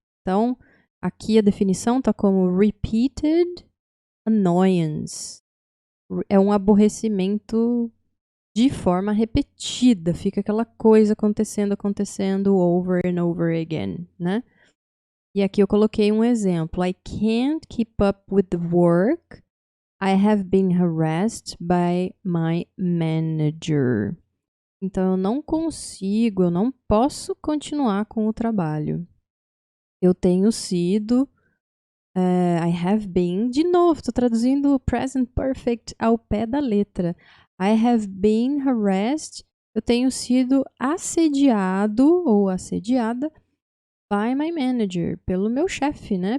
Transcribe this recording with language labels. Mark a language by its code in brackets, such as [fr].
[pt] Então, aqui a definição tá como [en] repeated annoyance. [pt] É um aborrecimento de forma repetida. Fica aquela coisa acontecendo [en] over and over again, [pt] né? E aqui eu coloquei um exemplo. [en] I can't keep up with the work. I have been harassed by my manager. [pt] Então eu não consigo, eu não posso continuar com o trabalho. Eu tenho sido, [en] I have been, [pt] de novo, estou traduzindo o present perfect ao pé da letra. [en] I have been harassed, [pt] eu tenho sido assediado ou assediada [en] by my manager, [pt] pelo meu chefe, né?